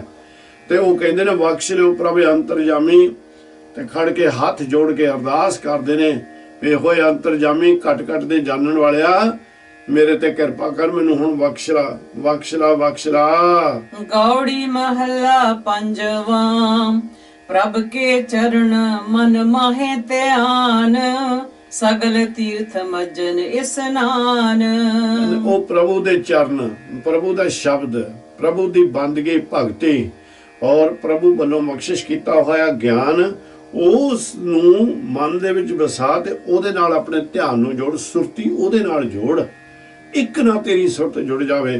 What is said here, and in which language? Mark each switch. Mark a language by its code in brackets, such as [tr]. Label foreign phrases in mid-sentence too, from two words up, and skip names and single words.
[pa] ਤੇ ਉਹ ਕਹਿੰਦੇ ਨੇ ਬਖਸ਼ ਲਿਓ ਪ੍ਰਭ ਅੰਤਰਜਾਮੀ, ਤੇ ਖੜ ਕੇ ਹੱਥ ਜੋੜ ਕੇ ਅਰਦਾਸ ਕਰਦੇ ਨੇ ਵੀ ਹੋਏ ਅੰਤਰਜਾਮੀ, ਘਟ ਘਟ ਦੇ ਜਾਣਨ ਵਾਲਿਆ, ਮੇਰੇ ਤੇ ਕਿਰਪਾ ਕਰ, ਮੈਨੂੰ ਹੁਣ ਬਖਸ਼ ਲਾ, ਬਖਸ਼ ਲਾ, ਬਖਸ਼ ਲਾ। [hi] गौड़ी महला पंजवा, प्रभ के चरण मन माहे ध्यान, सगल तीर्थ मज्जन स्नान। [pa] ਉਹ ਪ੍ਰਭੂ ਦੇ ਚਰਨ, ਪ੍ਰਭੂ ਦਾ ਸ਼ਬਦ, ਪ੍ਰਭੂ ਦੀ ਬੰਦਗੀ, ਭਗਤੀ ਔਰ ਪ੍ਰਭੂ ਵੱਲੋਂ ਬਖਸ਼ਿਸ਼ ਕੀਤਾ ਹੋਇਆ ਗਿਆਨ, ਉਸ ਨੂੰ ਮਨ ਦੇ ਵਿੱਚ ਵਸਾ ਤੇ ਉਹਦੇ ਨਾਲ ਆਪਣੇ ਧਿਆਨ ਨੂੰ ਜੋੜ, ਸੁਰਤੀ ਉਹਦੇ ਨਾਲ ਜੋੜ, ਇੱਕ ਨਾ ਤੇਰੀ ਸੁਰਤ ਜੁੜ ਜਾਵੇ।